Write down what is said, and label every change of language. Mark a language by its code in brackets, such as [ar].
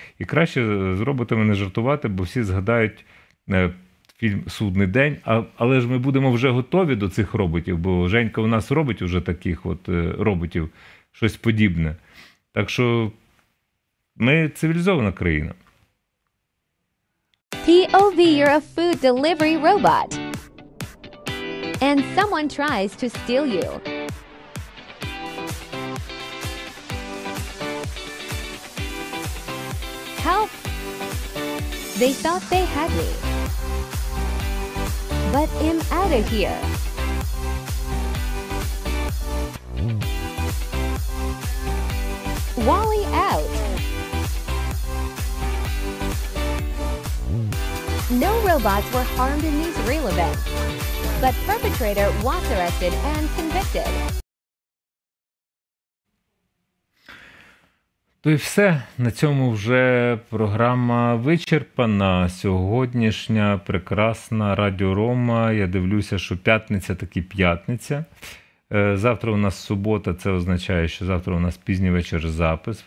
[uk] І краще з роботами не жартувати, бо всі згадають фільм «Судний день», але ж ми будемо вже готові до цих роботів, бо Женька у нас робить вже таких от роботів, щось подібне. Так що ми цивілізована країна. [en] POV, you're a food delivery robot. And someone tries to steal you. Help! They thought they had me. But I'm out of here. Wally out. No robots were harmed in these real events, but perpetrator was arrested and convicted. [uk] То і все. На цьому вже програма вичерпана. Сьогоднішня прекрасна Радіо Рома. Я дивлюся, що п'ятниця таки п'ятниця. Завтра у нас субота, це означає, що завтра у нас пізній вечір запис.